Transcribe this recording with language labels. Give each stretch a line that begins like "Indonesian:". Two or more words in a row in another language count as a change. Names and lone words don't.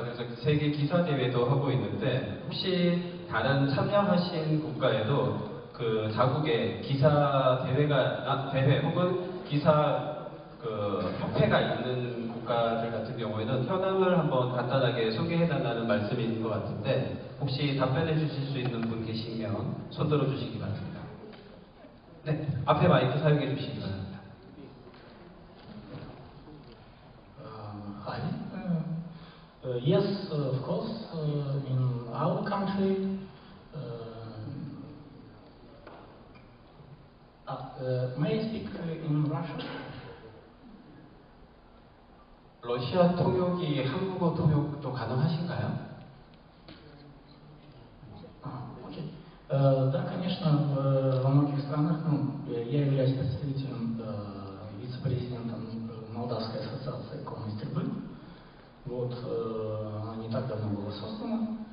Korean: 그래서 세계 기사 대회도 하고 있는데 혹시 다른 참여하신 국가에도 자국에 기사 대회 혹은 기사 협회가 있는 국가들 같은 경우에는 현황을 한번 간단하게 소개해달라는 말씀이 있는 것 같은데 혹시 답변해 주실 수 있는 분 계시면 손 들어 주시기 바랍니다. 네, 앞에 마이크 사용해 주시기 바랍니다.
English: Hi. Yes, of course. In our country, may I speak in Russian?
Korean: 러시아 통역이 한국어 통역도 가능하신가요?
Russian: Окей. Да, конечно, во многих странах, я являюсь представителем, вице-президентом Молдавской ассоциации иконной стрельбы. Она не так давно была создана.